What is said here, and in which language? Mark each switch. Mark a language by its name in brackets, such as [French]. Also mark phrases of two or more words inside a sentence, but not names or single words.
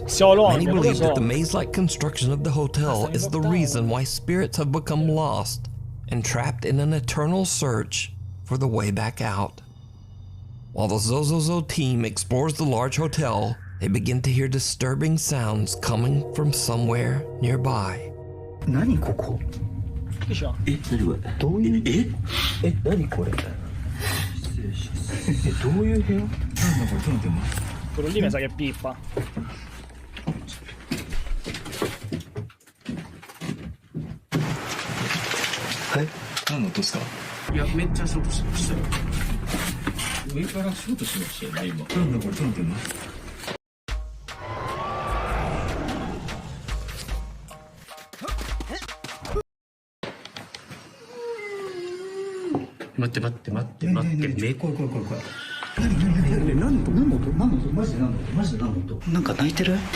[English] Many believe that the maze-like construction of the hotel is the reason why spirits have become lost and trapped in an eternal search for the way back out. While the Zozozo team explores the large hotel, they begin to hear disturbing sounds coming from somewhere nearby. [Japanese] 何ここ [Italian] Chi c'ha? [Japanese] 何これどういう何これ失礼しますどういう部屋なんだこれちょっと待って待って [Italian] Quello lì mi sa che pippa. [Japanese] はい何の音ですかいやめっちゃショートしてましたよ上からショートしましたよね今なんだこれちょっと待って待って待って待って待って待ってめ怖い怖い怖い怖い何の音マジで何の音マジで何の音なんか泣いてる